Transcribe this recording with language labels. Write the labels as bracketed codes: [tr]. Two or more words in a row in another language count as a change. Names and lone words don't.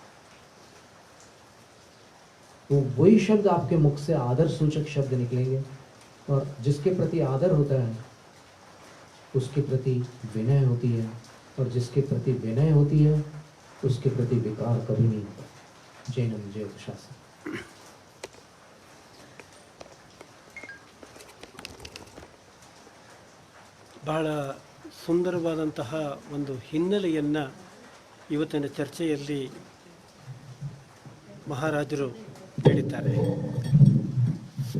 [hi] तो वही शब्द आपके मुख से आदर सूचक शब्द निकलेंगे, और जिसके प्रति आदर होता है उसके प्रति विनय होती है, और जिसके प्रति विनय होती है उसके प्रति विकार कभी नहीं होता। जैनम जय शासन। [kn] ಬಹಳ ಸುಂದರವಾದಂತಹ ಒಂದು ಹಿನ್ನೆಲೆಯನ್ನು ಇವತ್ತಿನ ಚರ್ಚೆಯಲ್ಲಿ ಮಹಾರಾಜರು ಹೇಳಿದ್ದಾರೆ.